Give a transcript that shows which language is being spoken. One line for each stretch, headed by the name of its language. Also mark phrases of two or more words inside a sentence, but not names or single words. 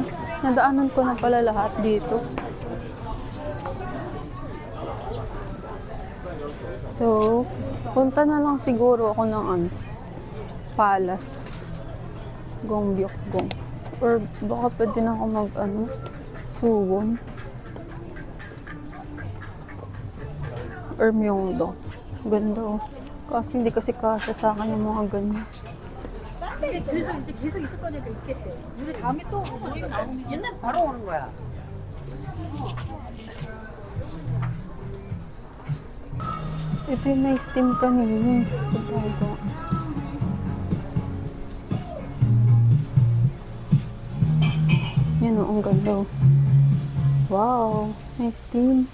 Filipino: Nadaanan ko na pala lahat dito. So, punta na lang siguro ako ng Palace. Gyeongbokgung. Or baka pwede na ako Suwon. Or Myeongdong. Ganda oh. Kasi hindi kasi kasya sa akin yung mga ganyan.
Korean: 그래서 이제 계속 있을 거니까 있겠대. 근데 다음에 또 모임 나오면 옛날 바로 오는 거야.
Filipino: Ito yung na-steam kanina. Punta ko. Yan o, ang ganda. Wow, na-steam.